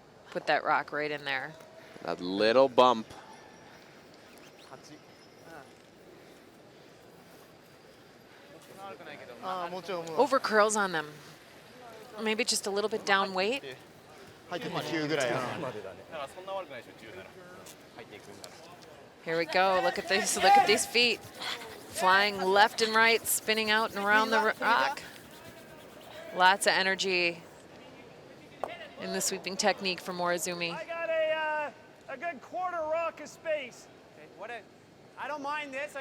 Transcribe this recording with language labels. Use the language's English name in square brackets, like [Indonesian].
[English] Put that rock right in there. That little bump. Over curls on them. maybe just a little bit down weight. [Japanese] 入って9ぐらい。だからそんな悪くないでしょ、10なら。入っていくんなら。 [English] Here we go. Look at this. Look at these feet. Flying left and right, spinning out and around the rock. Lots of energy in the sweeping technique for Morizumi. I got a good quarter rock of space. Okay, I don't mind this.